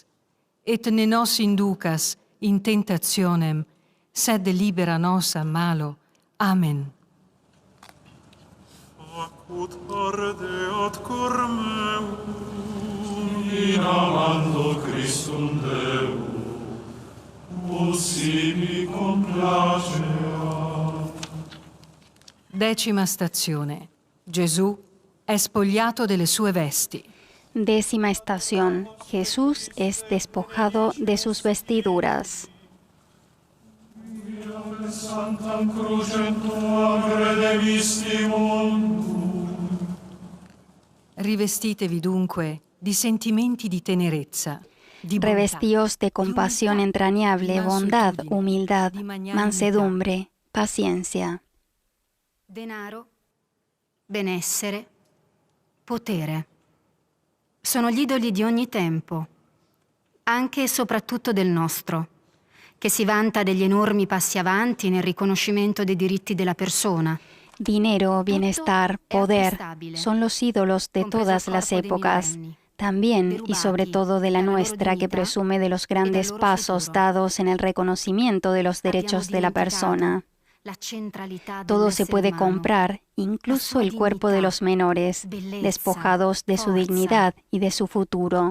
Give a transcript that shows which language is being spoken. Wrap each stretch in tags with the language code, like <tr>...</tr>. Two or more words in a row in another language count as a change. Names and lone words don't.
<la>Et ne nos inducas in tentationem, sed libera nos a malo. Amen. Acut ardeat cor meum, in amando Christum Deum, si mi complacea.</la> <it>10ª stazione. Gesù è spogliato delle sue vesti.</it> <es>10ª estación. Jesús es despojado de sus vestiduras.</es> <la>Sanctam crucem tuam credevisti mundum.</la> <it>Rivestitevi dunque di sentimenti di tenerezza, di bontà,</it> <es>Revestíos de compasión</es> <it>di umiltà,</it> <es>entrañable,</es> <it>di</it> <es>bondad,</es> <it>mansuetudine,</it> <es>humildad,</es> <it>di magnanimità.</it> <es>mansedumbre, paciencia.</es> <it>Denaro, benessere, potere. Sono gli idoli di ogni tempo, anche e soprattutto del nostro, che si vanta degli enormi passi avanti nel riconoscimento dei diritti della persona.</it> <es>Dinero, bienestar, poder son los ídolos de todas las épocas, también y sobre todo de la nuestra, que presume de los grandes pasos dados en el reconocimiento de los derechos de la persona. Todo se puede comprar, incluso el cuerpo de los menores, despojados de su dignidad y de su futuro.</es>